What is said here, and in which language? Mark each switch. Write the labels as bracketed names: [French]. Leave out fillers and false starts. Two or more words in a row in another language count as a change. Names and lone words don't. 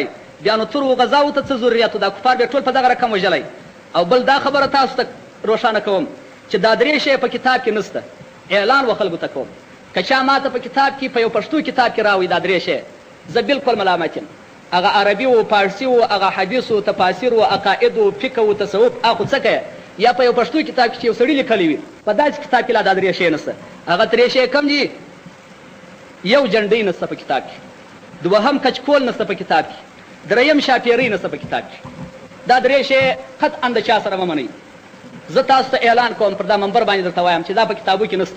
[Pashto] بیا نو ترو غذاو ته څه ضرورت و؟ دا کفار بیا ټول په دغه رقم وژلی. او بل دا خبره تاسو ته روښانه کوم چې دا درې شی په کتاب کې نسته، اعلان و خلکو ته کوم. که چا ما ته په کتاب کې په یو پښتو کتاب کې راوړي دا درې شی، زه بالکل ملامت یم. هغه عربي و، پارسي و، هغه حدیث و، تفاسیر و، عقاید و، فقه و، تصوف، هغه څه کوې؟ یا په یو پښتو کتاب کې چې یو سړي لیکلی وي، په داسې کتاب کې لا دا درې شی نسته. هغه درې شی کم دي؟ یو جنډۍ نسته په کتاب کې، دوهم کچکول نسته په کتاب کې، دریم شاپیرۍ نسته په کتاب کې. دا درې شی قطعا د چا سره مه منئ. زه تاسو ته اعلان کوم پر دا منبر باندې درته وایم چې دا په کتابو کې نسته.